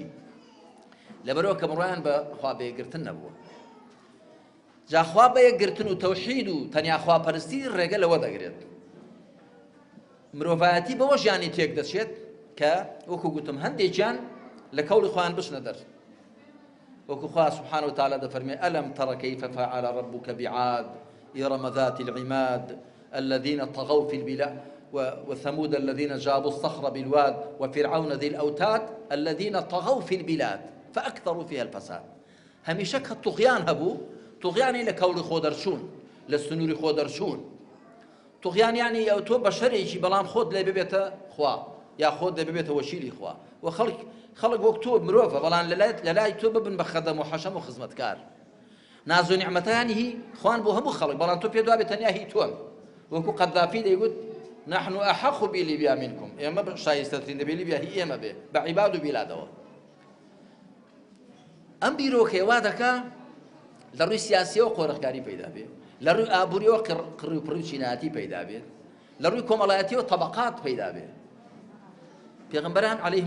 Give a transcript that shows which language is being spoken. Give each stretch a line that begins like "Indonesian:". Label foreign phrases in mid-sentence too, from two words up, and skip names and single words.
Central Kurdish: لەبەرەوە کە بڕوایان بە خوا بەیەکگرتن نەبووە جا خوا بەیەکگرتن و تەوحید و تەنیا خواپەرستی ڕێگە لەوە دەگرێت مرۆڤایەتی بەوە ژیانی تێک دەچێت کە وەکو گوتم هەندێکیان لە کەوڵی خۆیان بچنە دەر وەکو خوا سبحانه
Arabic: وتعالى دەفەرمێ ئەلەم تەڕە کەیفە فەعەلە ڕەبوکە بعاد إرم ذات العماد الذين طغوا في البلاد وثمود الذين جابوا الصخر بالواد وفرعون ذي الأوتاد الذين طغوا في البلاد فأكثروا فيها الفساد
Central Kurdish: هەمیشە کە توغیان هەبوو توغیانی لە کەوڵی خۆ دەرچوون لە سنووری خۆ دەرچوون توغیان یعنی ئەو تۆ بەشەرێکی بەڵام خۆت لێ ببێتە خوا یا خۆت لێ ببێتە وەشیری خوا و خەڵک وەک تۆ مرۆڤە بەڵام لە لای تۆ ببن بە خەدەم و حەشەم و خزمەتکار ناز و نیعمەتانی هی خوان بۆ هەموو خەڵک بەڵام تۆ پێ دوابێت تەنیا هی تۆن وەکو قەدافی دەیگوت
Arabic: نحن أحق بليبيا منكم
Central Kurdish: ئێمە شایستەترین دەبێ لیبیا هی ئێمە بێ بە عیباد و بیلادەوە ئەم بیرۆکەیە وا دەکا لە ڕووی سیاسیەوە قۆرەخکاری پەیدا بێت لە ڕووی ئابووریەوە قڕی و پڕی و چینایەتی پەیدا بێت لە ڕووی کۆمەڵایەتیەوە تەبەقات پەیدا بێت پێغەمبەران عەلەیهیمو